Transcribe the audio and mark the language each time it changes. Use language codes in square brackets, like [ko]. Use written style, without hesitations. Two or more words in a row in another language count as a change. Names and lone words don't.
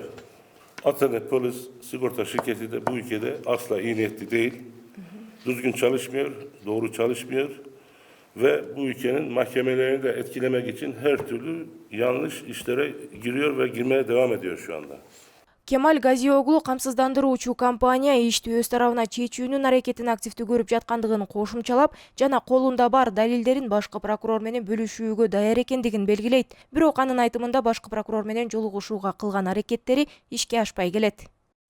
[tr] ATN Polis sigorta şirketi de bu ülkede asla iyi niyetli değil. Düzgün çalışmıyor, doğru çalışmıyor. Ve bu ülkenin mahkemelerini de etkilemek için her türlü yanlış işlere giriyor ve girmeye devam ediyor şu anda. [ky] Кемаль Газиоглу камсыздандыруучу компания ишти өз тарабына чечүүнүн аракетин активдүү көрүп жаткандыгын кошумчалап, жана колунда бар далилдерин башкы прокурор менен бөлүшүүгө даяр экендигин белгилейт. Бирок анын айтымында башкы прокурор менен жолугушууга кылган аракеттери ишке ашпай келет.